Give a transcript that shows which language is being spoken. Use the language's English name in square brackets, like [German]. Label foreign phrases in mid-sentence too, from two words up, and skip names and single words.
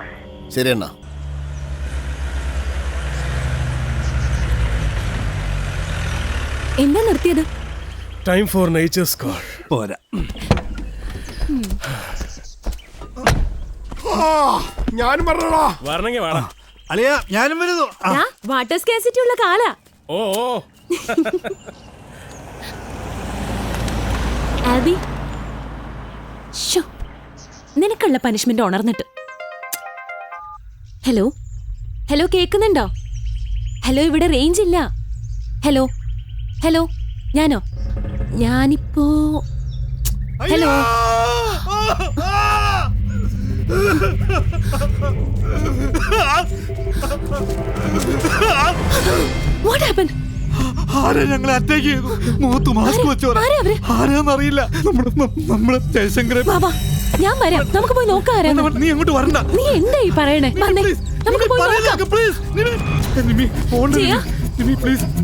[Tamil] சரி அண்ணா. [Malayalam] എന്താ നിർത്തിയത്? [English] time for nature's call. [Malayalam] പോരാ. ഞാനും പറഞ്ഞോടാ. വരണമെങ്കിൽ വേണം. അളിയ, ഞാനും വരുന്നു. [English] water scarcity [Malayalam] ഉള്ള കാലാ. ഓ ആൽബി, നിനക്കുള്ള പനിഷ്മെന്റ് ഉണർന്നിട്ട്. ഹലോ ഹലോ, കേൾക്കുന്നുണ്ടോ? ഹലോ, ഇവിടെ റേഞ്ച് ഇല്ല. ഹലോ ഹലോ, ഞാനിപ്പോ ഹലോ. [English] What happened? [Malayalam] ആരെ ഞങ്ങളെ അറ്റാക്ക് ചെയ്തു? മുഖത്ത് മാസ്ക് വെച്ചോരാ. ആരാന്നറിയില്ല. നമ്മളെ ജയശങ്കരൻ. ഞാൻ വരാം, നമുക്ക് പോയി നോക്കാം. നീ അങ്ങോട്ട് വരണ്ട. നീ എന്താ ഈ പറയണേ? നമുക്ക് പോയി നോക്കാം. പ്ലീസ് നിമി, നിമി പ്ലീസ്.